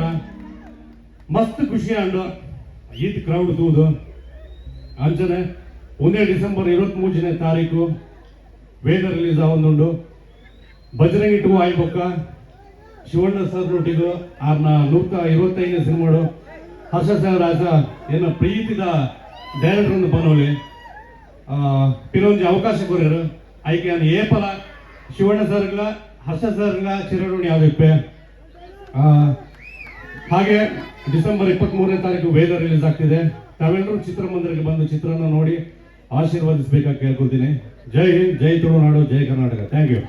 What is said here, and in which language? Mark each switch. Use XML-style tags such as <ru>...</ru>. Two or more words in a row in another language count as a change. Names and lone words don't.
<tcy>ಮಸ್ತ್ ಖುಷಿ ಅಂಡು ಈದ್ ಕ್ರೌಡ್ ತೂದು ಅಂಚನೆ 1 ಡಿಸೆಂಬರ್ 23ನೇ ತಾರೀಕು ವೇದ ರಿಲೀಸ್ ಆವೊಂದುಂಡು. ಬಜರಂಗಿಟ್ಟಿಗೂ ಆಯ್ಬೊಕ್ಕ ಶಿವಣ್ಣ ಸರ್ ನೊಟ್ಟಿಗೂ ಆರ್ನ 125ನೇ ಸಿನಿಮಾಡು ಹರ್ಷ ಸರ್ ಆಸ ಏನ ಪ್ರೀತಿದ ಡೈರೆಕ್ಟರ್ ಒಂದು ಪನೋಲಿ ಪಿರೊಂಜಿ ಅವಕಾಶ ಕೊರ್ಯರು ಐಕೆ ನಾನು ಏಪಲ ಶಿವಣ್ಣ ಸರ್ಗಳ ಹರ್ಷ ಸರ್ಗಳ ಚಿರಋಣಿ ಆಗಿಪ್ಪೆ.</tcy> <kn>ಹಾಗೆ ಡಿಸೆಂಬರ್ 23ನೇ ತಾರೀಕು ವೇದ ರಿಲೀಸ್ ಆಗ್ತಿದೆ. ತಾವೆಲ್ಲರೂ ಚಿತ್ರಮಂದಿರಕ್ಕೆ ಬಂದು ಚಿತ್ರನ ನೋಡಿ ಆಶೀರ್ವಾದಿಸಬೇಕಾಗಿ ಕೇಳ್ಕೊಳ್ತೀನಿ. ಜೈ ಹಿಂದ್, ಜೈ ತುಳುನಾಡು, ಜೈ ಕರ್ನಾಟಕ.</kn> <en>thank you.</en>